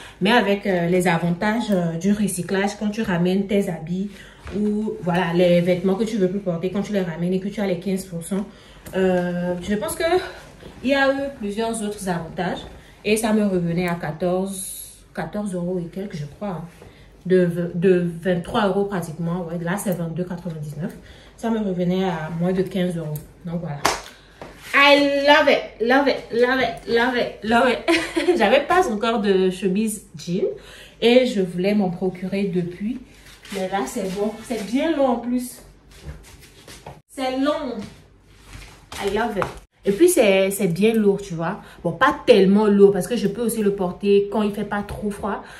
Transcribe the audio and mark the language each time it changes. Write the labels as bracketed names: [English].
[French] Mais avec les avantages du recyclage, quand tu ramènes tes habits ou voilà les vêtements que tu veux plus porter, quand tu les ramènes et que tu as les 15%, je pense que il y a eu plusieurs autres avantages et ça me revenait à 14 € et quelques, je crois, hein. De 23 € pratiquement. Ouais, là c'est 22,99. Ça me revenait à moins de 15 €. Donc voilà. [English] I love it, love it, love it, love it, love it. [French] J'avais pas encore de chemise jean et je voulais m'en procurer depuis. Mais là, c'est bon. C'est bien long en plus. C'est long. [English] I love it. [French] Et puis, c'est bien lourd, tu vois. Bon, pas tellement lourd parce que je peux aussi le porter quand il fait pas trop froid.